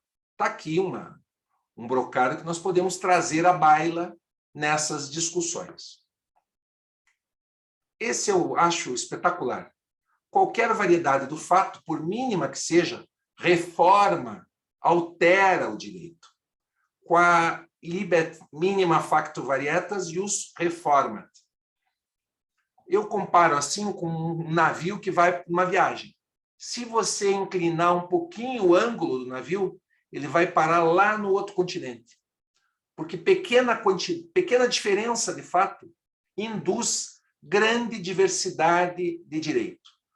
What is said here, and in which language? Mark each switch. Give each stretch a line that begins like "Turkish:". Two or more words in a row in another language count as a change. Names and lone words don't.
Portuguese: Está aqui um brocardo que nós podemos trazer à baila nessas discussões. Esse eu acho espetacular. Qualquer variedade do fato, por mínima que seja, reforma, altera o direito.
Latin: Qua libet minima facto varietas ius reformat.
Portuguese: Eu comparo assim com um navio que vai para uma viagem. Se você inclinar um pouquinho o ângulo do navio, ele vai parar lá no outro continente. Porque pequena diferença de fato induz grande diversidade de direito.